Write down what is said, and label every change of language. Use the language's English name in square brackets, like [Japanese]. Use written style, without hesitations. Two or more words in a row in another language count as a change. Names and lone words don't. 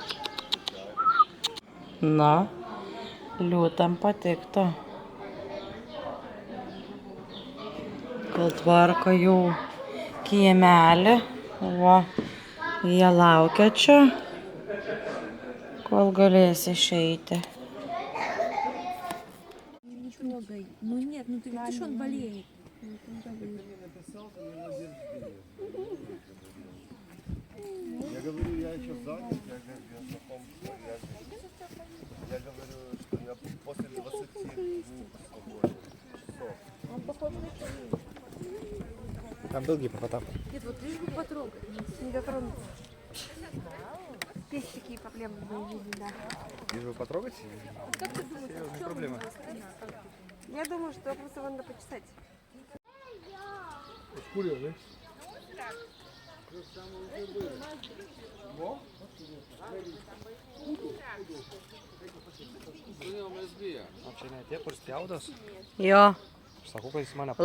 [Lithuanian] Na, liūtam patiktų. Kol tvarko jų kiemelį, o jie laukia čia, kol galės išeiti. [Russian] Ну нет, ну ты видишь, он болеет. Я говорю, я еще занят, я знаком, я говорю, что я после 20 свободен часов. Он похож на человека. Там был гипопотам. Нет, вот лишь бы потрогать, не дотронуться. Есть такие проблемы в моей жизни, да. Лишь бы потрогать? Как ты думаешь, в чем проблема? Я думаю, что просто надо почесать. [Lithuanian] O čia ne tie, kur spjaudas? Jo, Sakau, kad jis mane